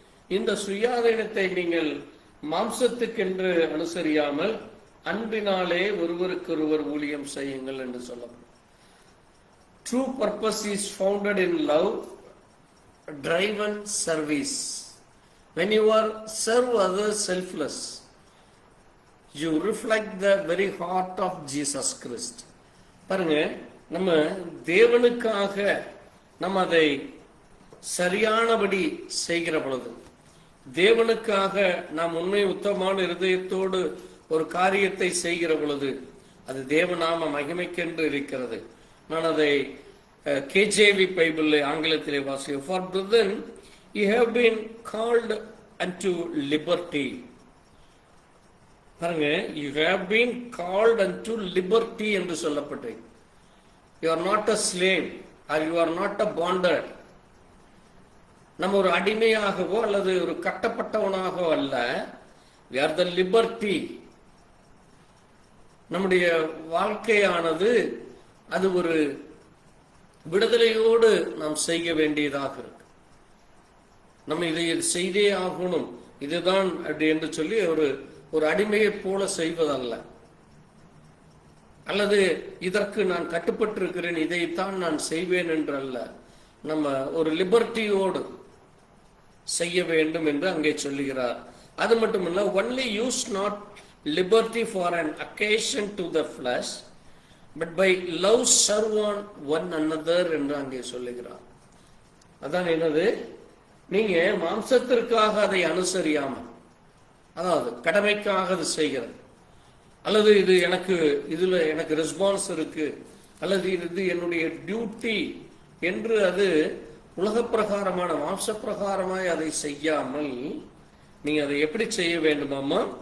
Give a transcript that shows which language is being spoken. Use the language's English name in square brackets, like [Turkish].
[Tamil] இந்த சுயாதீனத்தை நீங்கள் மாம்சத்துக்கென்று அனுசரியாமல் அன்பினாலே ஒருவருக்கொருவர் ஊழியம் செய்யுங்கள் என்று சொல்லப்படும். [English] True purpose is founded in love, driven service. When you are serve others selfless, you reflect the very heart of Jesus Christ. [Tamil] பாருங்க, நம்ம தேவனுக்காக நம்ம அதை சரியானபடி செய்கிற பொழுது, தேவனுக்காக நாம் உண்மை உத்தமமான இருதயத்தோடு ஒரு காரியத்தை செய்கிற பொழுது அது தேவநாம மகிமைக்கென்று இருக்கிறது. நான் அதை KJV பைபிள் ஆங்கிலத்திலே வாசிக்கிறேன். [English] For brethren, you have been called unto liberty. [Tamil] பாருங்க, [English] you have been called unto liberty [Tamil] என்று சொல்லப்பட்டு, [English] you are not a slave or you are not a bonded. [Tamil] நம்ம ஒரு அடிமையாகவோ அல்லது ஒரு கட்டப்பட்டவனாகவோ அல்ல. [English] we are the liberty. [Tamil] நம்முடைய வாழ்க்கையானது அது ஒரு விடுதலையோடு நாம் செய்ய வேண்டியதாக இருக்கு. நம்ம இதை செய்தே ஆகணும், இதுதான் அப்படி என்று சொல்லி ஒரு அடிமையை போல செய்வதல்ல, அல்லது இதற்கு நான் கட்டுப்பட்டிருக்கிறேன், இதைத்தான் நான் செய்வேன் என்று அல்ல. நம்ம ஒரு லிபர்ட்டியோடு செய்ய வேண்டும் என்று அங்கே சொல்லுகிறார். அது மட்டுமல்ல, [English] only use not liberty for an occasion to the flesh, but by love serve one another [Tamil] என்று அங்கே சொல்லுகிறார். அதான் என்னது, நீங்க மாம்சத்திற்காக அதை அனுசரியாமல், அதாவது கடமைக்காக அது செய்கிறது, அல்லது இது இதுல எனக்கு ரெஸ்பான்ஸ் இருக்கு, அல்லது இது என்னுடைய டியூட்டி என்று அது உலக பிரகாரமான மாம்ச பிரகாரமாய் அதை செய்யாமல் நீங்க அதை எப்படி செய்ய வேண்டுமாமா?